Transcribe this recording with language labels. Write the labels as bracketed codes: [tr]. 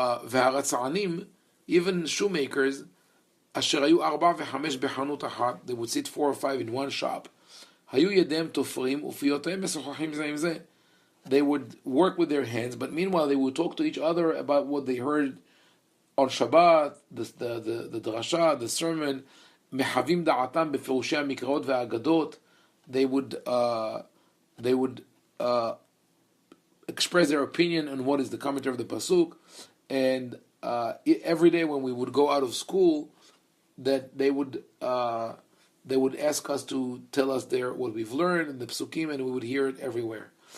[he] והרצענים, [en] even shoemakers, [he] אשר היו 4 ו5 בחנות אחת, [en] they would sit 4 or 5 in one shop. [he] היו ידיהם תופרים ופיותיהם משוחחים זה עם זה. [en] They would work with their hands, but meanwhile they would talk to each other about what they heard on Shabbat, the drasha, the sermon. [he] מחווים דעתם בפירושי המקראות והאגדות. [en] They would express their opinion on what is the commentary of the pasuk. And every day when we would go out of school, that they would ask us to tell us what we've learned in the psukim, and we would hear it everywhere.